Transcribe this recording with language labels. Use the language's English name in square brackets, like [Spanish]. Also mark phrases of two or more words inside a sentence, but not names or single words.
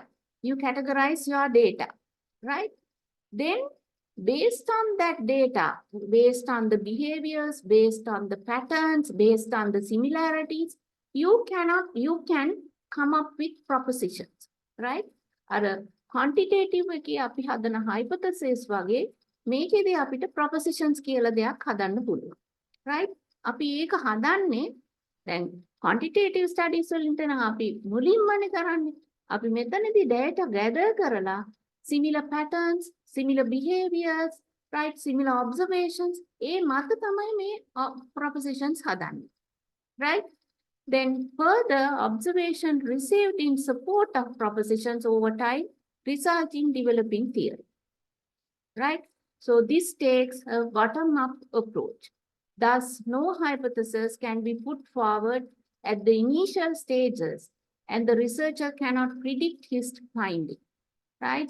[English] You categorize your data, right? Then based on that data, based on the behaviors, based on the patterns, based on the similarities, you can come up with propositions, right? Or quantitative [Sinhala] එකේ අපි හදන hypothesis වගේ මේකේදී අපිට propositions කියලා දෙයක් හදන්න පුළුවන්, right? අපි ඒක හදන්නේ දැන් [English] quantitative studies [Sinhala] වලින් තන අපි මුලින්මනේ කරන්නේ. අපි මෙතනදී [English] data gather කරලා similar patterns, similar behaviors, right? Similar observations. [Sinhala] ඒ මත තමයි මේ propositions හදන්නේ, [English] right? Then further observation received in support of propositions over time, result in developing theory, right? So this takes a bottom-up approach. Thus, no hypothesis can be put forward at the initial stages, and the researcher cannot predict his finding, right?